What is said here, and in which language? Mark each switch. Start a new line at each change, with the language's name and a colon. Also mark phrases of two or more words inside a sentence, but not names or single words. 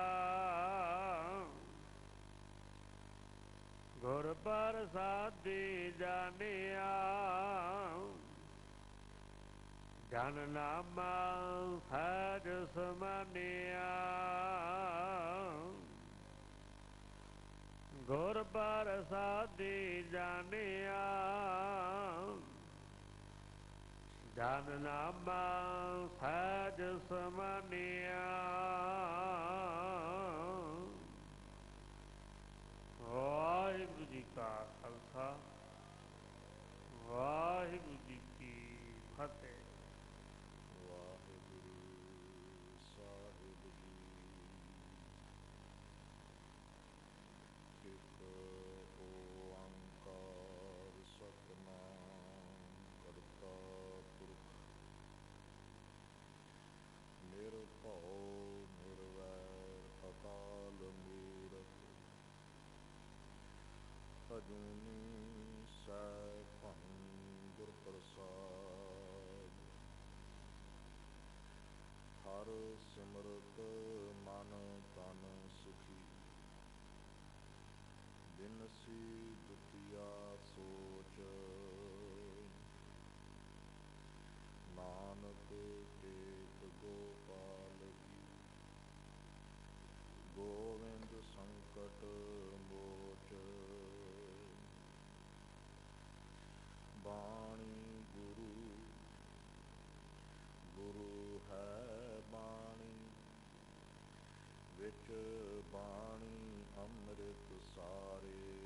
Punjabi: ਗੁਰ ਪ੍ਰਸਾਦੀ ਜਾਨਿਆ ਜਨ ਨਾਮਾ ਸਹਜ ਸਮਾਨਿਆ। ਗੁਰ ਪ੍ਰਸਾਦੀ ਜਾਨਿਆ ਜਨ ਨਾਮਾ ਸਹਜ ਸਮਾਨਿਆ। ਵਾਹਿਗੁਰੂ ਜੀ ਕਾ ਖਾਲਸਾ ਵਾਹਿਗੁਰੂ ਜੀ ਕੀ ਫਤਹਿ। ਵਾਹਿਗੁਰੂ ਸਾਹਿਬ ਜੀ। ਏਕ ਓਂਕਾਰ ਸਤਨਾਮ ਕਰਤਾ ਪੁਰਖ ਨਿਰਭਉ ਨਿਰਵੈਰ ਅਕਾਲ ਮੂਰਤ ਅਜੂਨੀ ਸੈਭੰ ਗੁਰ ਪ੍ਰਸਾਦ। ਹਰ ਸਿਮਰਤ ਮਨ ਤਨ ਸੁਖੀ ਬਿਨਸੀ ਦੁਤੀਆ ਸੋਚ। ਨਾਨਕ ਟੇਕ ਗੋਪਾਲ ਕੀ ਗੋਵਿੰਦ ਸੰਕਟ ਮੋਚ। ਬਾਣੀ ਗੁਰੂ ਗੁਰੂ ਹੈ ਬਾਣੀ ਵਿਚ ਬਾਣੀ ਅੰਮ੍ਰਿਤ ਸਾਰੇ।